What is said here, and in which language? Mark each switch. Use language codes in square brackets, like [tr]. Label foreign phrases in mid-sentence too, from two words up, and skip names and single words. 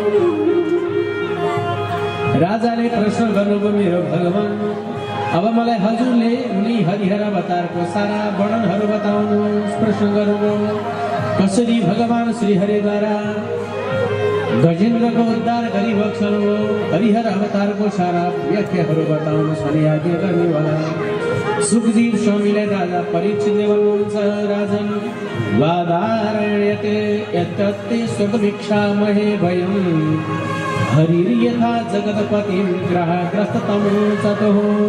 [ne] राजाले प्रश्न गर्नुभयो, मेरो भगवान, अब मलाई हजुरले उनी हरिहर अवतारको सारा वर्णनहरू बताउनुहोस्। प्रश्न गर्नुभयो, कसरी भगवान श्री हरिद्वारा गजेन्द्रको उद्धार गरी बक्सनुभयो, हरिहर अवतारको सारा व्याख्याहरू बताउनुहोस् भनी आज्ञा गर्नेवाला सुखदेव स्वामीलाई राजा परीक्षितले भन्नुहुन्छ, [sa] राजन वादारण्यते यत्तत्ते स्वभिक्षामहे भयं हरिर्यथा जगत्पतिं ग्रहग्रस्ततं ततः।